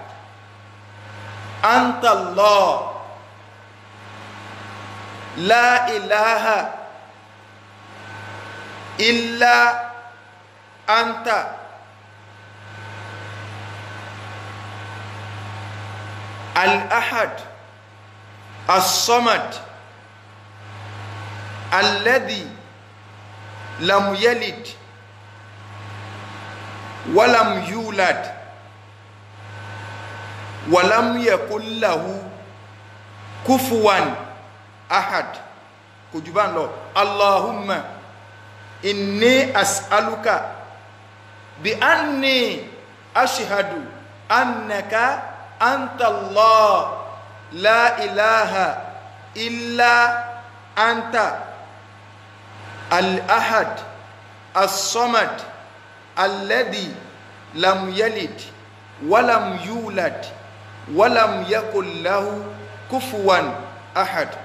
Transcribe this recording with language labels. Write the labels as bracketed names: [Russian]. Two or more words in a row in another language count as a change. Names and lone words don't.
[Arabic] أنت الله لا إله إلا أنت الأحد الصمد الذي لم يلد ولم يولد ولم يكن له كفوا أحد [Yoruba] kò jù bá ń lọ [Arabic] اللهم إني أسألك بأني أشهد أنك أنت الله لا إله إلا أنت الأحد الصمد الذي لم يلد ولم يولد ولم يكن له كفوا أحد.